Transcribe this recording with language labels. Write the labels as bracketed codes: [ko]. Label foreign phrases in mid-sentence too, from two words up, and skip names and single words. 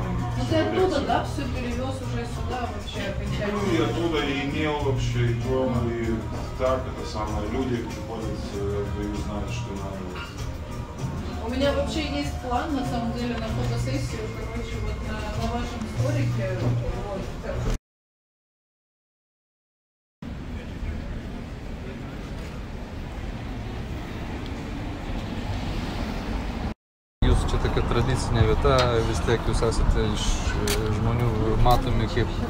[ru] Ну, ты оттуда, да, все перевез уже сюда вообще окончательно? Ну, и оттуда и имел вообще, и дома, и так, это самое. Люди приходят, и знают, что надо. У меня вообще есть план, на самом деле, на фотосессию, короче, вот на вашем сторике, вот. [lt] Jūs čia tokia tradicinė vieta, vis tiek jūs esate iš žmonių matomi kaip...